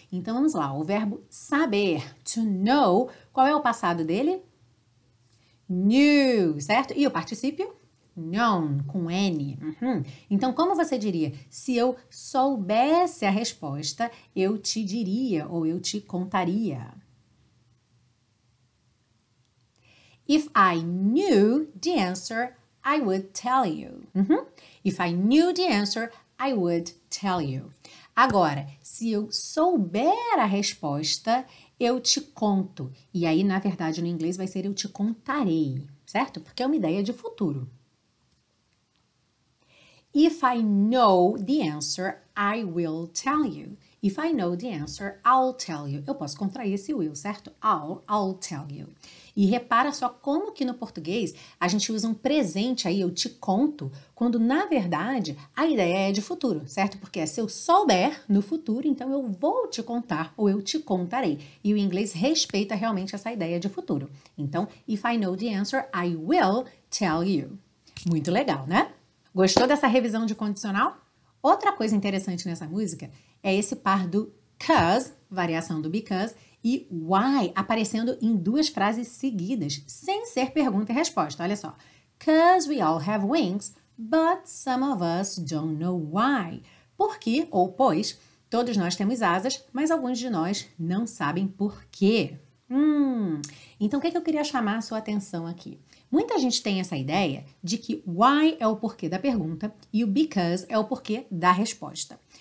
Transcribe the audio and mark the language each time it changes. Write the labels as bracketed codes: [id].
[pt] Então vamos lá, o verbo saber, to know, qual é o passado dele? Knew, certo? E o particípio? Known, com N. Então, como você diria? Se eu soubesse a resposta, eu te diria ou eu te contaria. [en] If I knew the answer, I would tell you. If I knew the answer, I would tell you. [pt] Agora, se eu souber a resposta, eu te conto. E aí, na verdade, no inglês vai ser eu te contarei, certo? Porque é uma ideia de futuro. [en] If I know the answer, I will tell you. If I know the answer, I'll tell you. [pt] Eu posso contrair esse will, certo? [en] I'll tell you. [pt] E repara só como que no português a gente usa um presente aí, eu te conto, quando na verdade a ideia é de futuro, certo? Porque é se eu souber no futuro, então eu vou te contar ou eu te contarei. E o inglês respeita realmente essa ideia de futuro. Então, [en] if I know the answer, I will tell you. [pt] Muito legal, né? Gostou dessa revisão de condicional? Outra coisa interessante nessa música é esse par do 'cause, variação do because, e why aparecendo em 2 frases seguidas, sem ser pergunta e resposta. Olha só. [en] 'Cause we all have wings, but some of us don't know why. [pt] Porque, ou pois, todos nós temos asas, mas alguns de nós não sabem por quê. Então, o que eu queria chamar a sua atenção aqui? Muita gente tem essa ideia de que why é o porquê da pergunta e o because é o porquê da resposta.